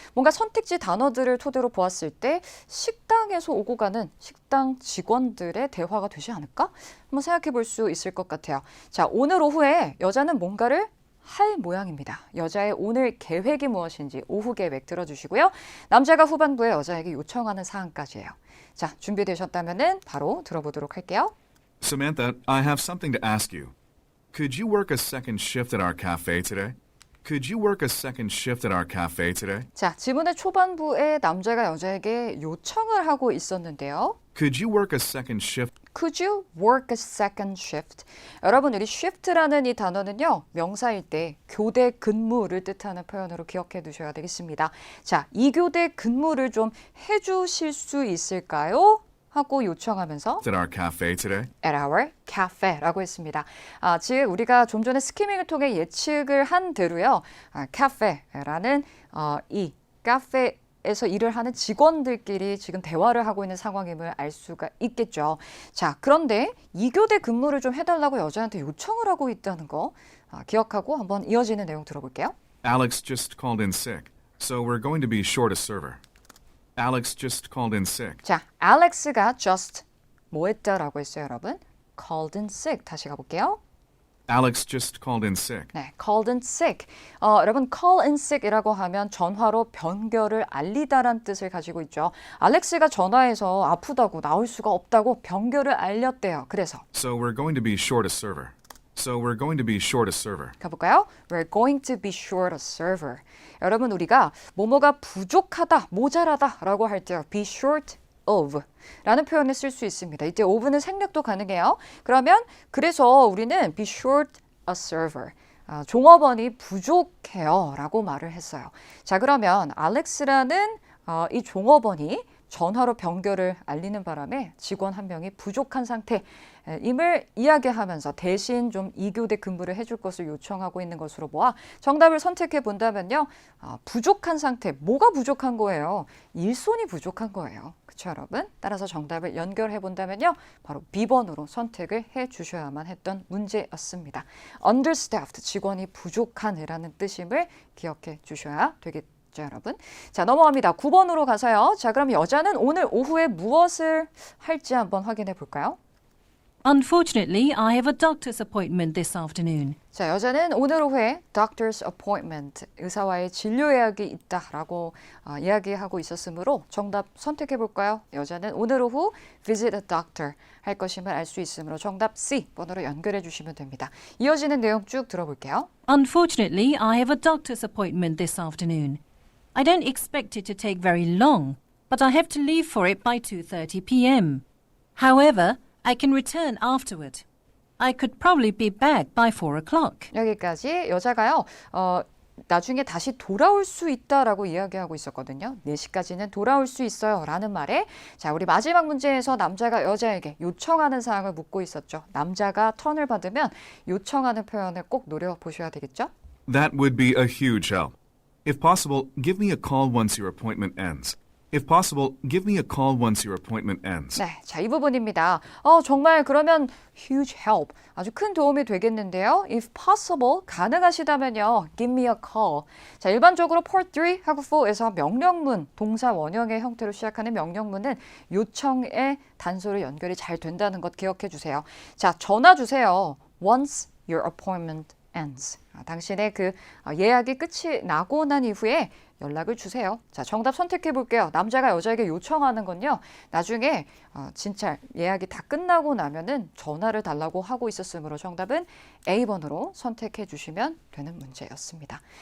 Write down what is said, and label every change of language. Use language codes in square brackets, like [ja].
[ko] 뭔가 선택지 단어들을 토대로 보았을 때 식당에서 오고 가는 식당 직원들의 대화가 되지 않을까? 한번 생각해 볼 수 있을 것 같아요. 자, 오늘 오후에 여자는 뭔가를 할 모양입니다. 여자의 오늘 계획이 무엇인지 오후 계획 들어주시고요. 남자가 후반부에 여자에게 요청하는 사항까지예요. 자, 준비되셨다면 바로 들어보도록 할게요. [en] Samantha, I have something to ask you. Could you work a second shift at our cafe today? Could you work a second shift at our cafe today? [ko] 자, 지문의 초반부에 남자가 여자에게 요청을 하고 있었는데요. [en] Could you work a second shift? Could you work a second shift? [ko] 여러분, 우리 shift라는 이 단어는요. 명사일 때 교대 근무를 뜻하는 표현으로 기억해 두셔야 되겠습니다. 자, 이 교대 근무를 좀 해주실 수 있을까요? 하고 요청하면서 [en] At our cafe today? at our cafe [ko] 라고 했습니다. 즉 우리가 좀 전에 스키밍을 통해 예측을 한 대로요. cafe라는 이 카페에서 일을 하는 직원들끼리 지금 대화를 하고 있는 상황임을 알 수가 있겠죠. 자, 그런데 2교대 근무를 좀 해달라고 여자한테 요청을 하고 있다는 거 기억하고 한번 이어지는 내용 들어볼게요. [en] Alex just called in sick, so we're going to be short a server. Alex just called in sick. [ko] 자, Alex가 [en] just [ko] 뭐 했다라고 했어요, 여러분? [en] called in sick. [ko] 다시 가볼게요. [en] Alex just called in sick. 네, called in sick. [ko] 여러분, [en] call in sick [ko] 이라고 하면 전화로 변결을 알리다란 뜻을 가지고 있죠. 알렉스가 전화해서 아프다고 나올 수가 없다고 변결을 알렸대요. 그래서 [en] So we're going to be short a server. So we're going to be short a server. [ko] 가볼까요? [en] We're going to be short a server. [ko] 여러분, 우리가 뭐뭐가 부족하다, 모자라다라고 할 때요. [en] be short of [ko] 라는 표현을 쓸 수 있습니다. 이때 of는 생략도 가능해요. 그러면 그래서 우리는 [en] be short a server. [ko] 종업원이 부족해요 라고 말을 했어요. 자, 그러면 알렉스라는 이 종업원이 전화로 변결을 알리는 바람에 직원 한 명이 부족한 상태임을 이야기하면서 대신 좀 2교대 근무를 해줄 것을 요청하고 있는 것으로 보아 정답을 선택해 본다면요. 부족한 상태, 뭐가 부족한 거예요? 일손이 부족한 거예요. 그렇죠, 여러분? 따라서 정답을 연결해 본다면요. 바로 B번으로 선택을 해 주셔야만 했던 문제였습니다. understaffed, 직원이 부족한이라는 뜻임을 기억해 주셔야 되겠습니다. 자, 여러분. 자, 넘어갑니다. 9번으로 가서요. 자, 그럼 여자는 오늘 오후에 무엇을 할지 한번 확인해 볼까요? [en] Unfortunately, I have a doctor's appointment this afternoon. [ko] 자, 여자는 오늘 오후에 [en] doctor's appointment, [ko] 의사와의 진료 예약이 있다라고 이야기하고 있었으므로 정답 선택해 볼까요? 여자는 오늘 오후 [en] visit a doctor [ko] 할 것임을 알 수 있으므로 정답 C 번호로 연결해 주시면 됩니다. 이어지는 내용 쭉 들어볼게요. [en] Unfortunately, I have a doctor's appointment this afternoon. I don't expect it to take very long, but I have to leave for it by 2:30 p.m. However, I can return afterward. I could probably be back by 4 o'clock. [ko] 여기까지 여자가요. 나중에 다시 돌아올 수 있다라고 이야기하고 있었거든요. 4시까지는 돌아올 수 있어요 라는 말에 자, 우리 마지막 문제에서 남자가 여자에게 요청하는 사항을 묻고 있었죠. 남자가 턴을 받으면 요청하는 표현을 꼭 노려보셔야 되겠죠. [en] That would be a huge help. If possible, give me a call once your appointment ends. If possible, give me a call once your appointment ends. [ko] 네, 자, 이 부분입니다. 정말 그러면 [en] huge help, [ko] 아주 큰 도움이 되겠는데요. [en] If possible, [ko] 가능하시다면요. [en] Give me a call. [ko] 자, 일반적으로 part 3하고 4에서 명령문, 동사 원형의 형태로 시작하는 명령문은 요청의 단서로 연결이 잘 된다는 것 기억해 주세요. 자, 전화 주세요. [en] Once your appointment ends. [ko] 당신의 그 예약이 끝이 나고 난 이후에 연락을 주세요. 자, 정답 선택해 볼게요. 남자가 여자에게 요청하는 건요. 나중에 진짜 예약이 다 끝나고 나면은 전화를 달라고 하고 있었으므로 정답은 A번으로 선택해 주시면 되는 문제였습니다.